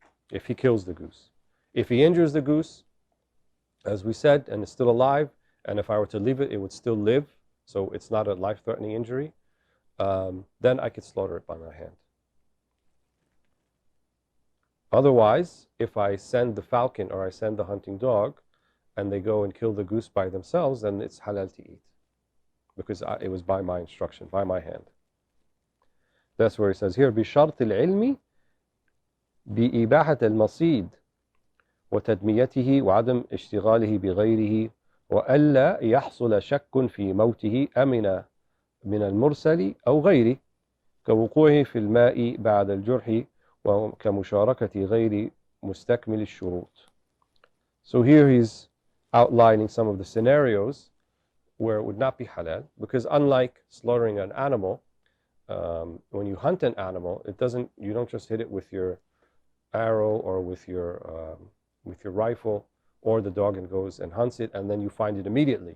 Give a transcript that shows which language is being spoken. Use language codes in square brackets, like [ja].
[en] If he kills the goose. If he injures the goose, as we said, and it's still alive, and if I were to leave it, it would still live, so it's not a life-threatening injury, then I could slaughter it by my hand. Otherwise, if I send the falcon or I send the hunting dog, and they go and kill the goose by themselves, then it's halal to eat, because it was by my instruction, by my hand. That's where he says here, [ar] بِشَرْطِ الْعِلْمِ بِإِبَاحَةِ الْمَصِيدِ وتدميته وعدم اشتغاله بغيره وألا يحصل شك في موته أمن من المرسل أو غيره كوقوعه في الماء بعد الجرح وكمشاركة غير مستكمل الشروط. [en] So here he's outlining some of the scenarios where it would not be halal, because unlike slaughtering an animal, when you hunt an animal, you don't just hit it with your arrow or with your rifle, or the dog and goes and hunts it and then you find it immediately.